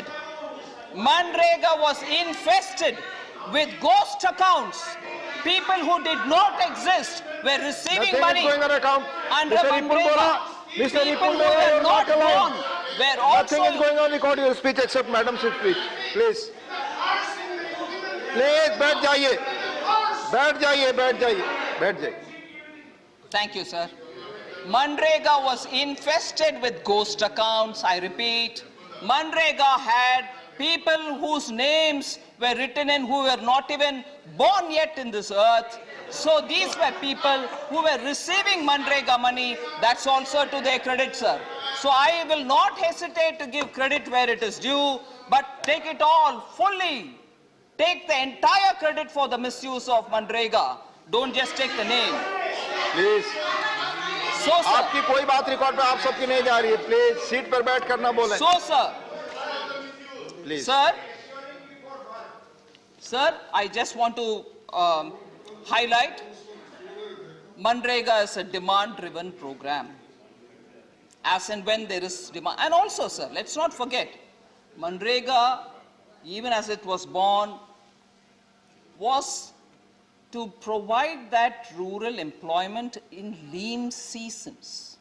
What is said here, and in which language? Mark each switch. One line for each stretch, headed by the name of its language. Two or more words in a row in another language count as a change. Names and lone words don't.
English: Manrega was infested with ghost accounts. People who did not exist were receiving money under Manrega. Mr. People who were not born were also... Nothing is going on recording your speech except Madam's speech. Please. Please,
Hindi: बैठ जाइए. बैठ जाइए, बैठ जाइए. बैठ जाइए.
English: Thank you, sir. Manrega was infested with ghost accounts, I repeat. Manrega had people whose names were written in who were not even born yet in this earth. So these were people who were receiving Manrega money. That's also to their credit, sir. So I will not hesitate to give credit where it is due, but take it all fully. Take the entire credit for the misuse of Manrega. Don't just take the name. Please. So, sir.
Hindi: आपकी कोई बात रिकॉर्ड पे आप सबकी नहीं जा रही है. Please, सीट पर बैठ कर ना बोलें.
English: So, sir. Please. Sir, I just want to highlight Manrega is a demand-driven program. As and when there is demand. And also, sir, let's not forget, Manrega, even as it was born, was to provide that rural employment in lean seasons.